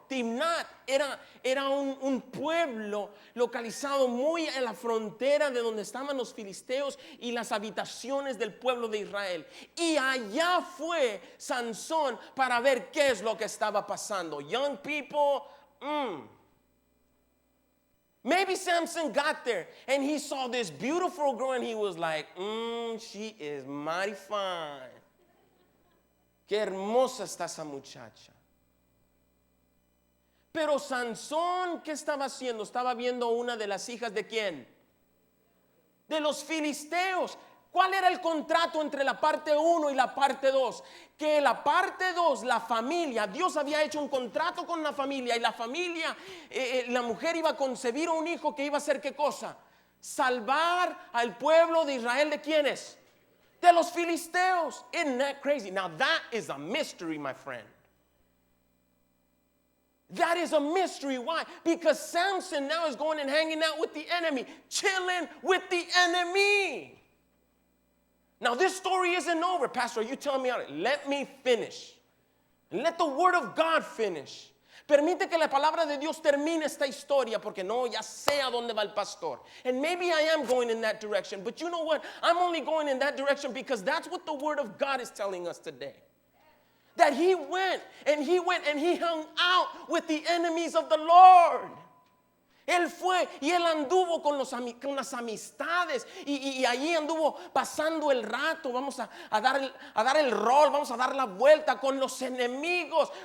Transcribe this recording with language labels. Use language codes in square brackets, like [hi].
[es] Timnat era un pueblo localizado muy en la frontera de donde estaban los filisteos y las habitaciones del pueblo de Israel. Y allá fue Sansón para ver qué es lo que estaba pasando. [en] Young people, Maybe Samson got there and he saw this beautiful girl and he was like, she is mighty fine. [es] Qué hermosa está esa muchacha. Pero Sansón, ¿qué estaba haciendo? Estaba viendo una de las hijas ¿de quién? De los filisteos. ¿Cuál era el contrato entre la parte 1 y la parte 2? Que la parte 2, la familia, Dios había hecho un contrato con la familia y la familia, la mujer iba a concebir un hijo que iba a hacer ¿qué cosa? Salvar al pueblo de Israel ¿de quiénes? De los filisteos. [en] Isn't that crazy? Now that is a mystery, my friend. That is a mystery. Why? Because Samson now is going and hanging out with the enemy, chilling with the enemy. Now this story isn't over, Pastor. You telling me, let me finish. Let the word of God finish. [es] Permite que la palabra de Dios termine esta historia, porque no, ya sé a dónde va el pastor. [en] And maybe I am going in that direction, but you know what? I'm only going in that direction because that's what the word of God is telling us today. That he went and he hung out with the enemies of the Lord. [es] Él fue y él anduvo con las amistades y allí anduvo pasando el rato. Vamos a dar el rol, vamos a dar la vuelta con los enemigos.